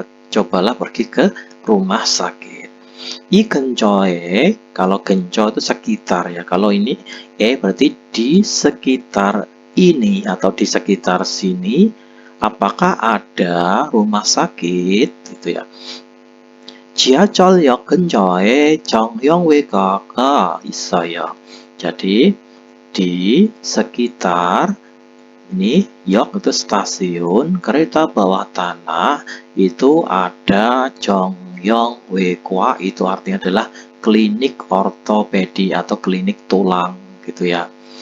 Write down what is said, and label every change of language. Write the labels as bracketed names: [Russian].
[Indonesian] Cobalah pergi ke rumah sakit. [Korean] 이 근처에, [Indonesian] kalau 근처 itu sekitar ya. Kalau ini berarti di sekitar ini atau di sekitar sini apakah ada rumah sakit gitu ya. [Korean] 지하철역 근처에 정형외과가 있어요. Jadi [Indonesian] di sekitar ini yok itu stasiun kereta bawah tanah itu ada Jongyongwekwa, itu artinya adalah klinik ortopedi atau klinik tulang gitu ya.